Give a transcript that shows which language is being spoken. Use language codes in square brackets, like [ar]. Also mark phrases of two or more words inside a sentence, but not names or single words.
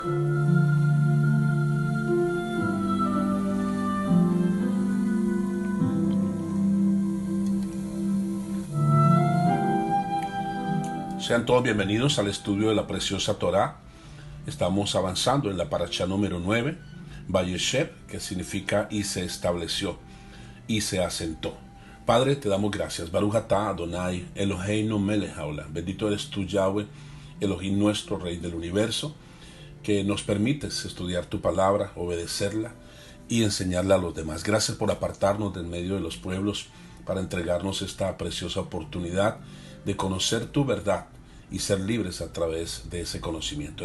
[es] Sean todos bienvenidos al estudio de la preciosa Torá. Estamos avanzando en la parashá número 9, Vayeshev, que significa y se estableció, y se asentó. Padre, te damos gracias. [he] ברוך אתה אדוני, אלוהינו מלך העולם. [es] Bendito eres tú, Yahweh, Elohim nuestro, Rey del universo, que nos permites estudiar tu palabra, obedecerla y enseñarla a los demás. Gracias por apartarnos del medio de los pueblos para entregarnos esta preciosa oportunidad de conocer tu verdad y ser libres a través de ese conocimiento.